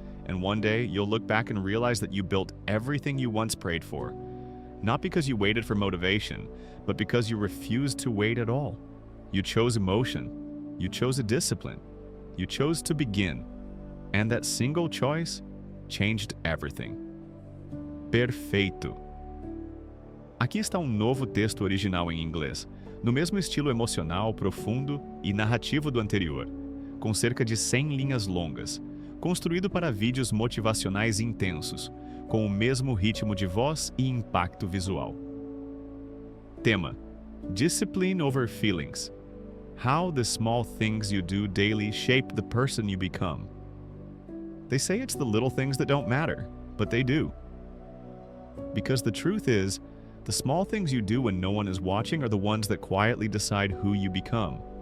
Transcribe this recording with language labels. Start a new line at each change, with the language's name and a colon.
English: And one day, you'll look back and realize that you built everything you once prayed for. Not because you waited for motivation, but because you refused to wait at all. You chose emotion. You chose a discipline. You chose to begin. And that single choice changed everything.
Portuguese: Perfeito. Aqui está um novo texto original em inglês, no mesmo estilo emocional, profundo e narrativo do anterior, com cerca de 100 linhas longas, construído para vídeos motivacionais intensos, com o mesmo ritmo de voz e impacto visual. Tema:
English: Discipline over feelings. How the small things you do daily shape the person you become. They say it's the little things that don't matter, but they do. Because the truth is, the small things you do when no one is watching are the ones that quietly decide who you become.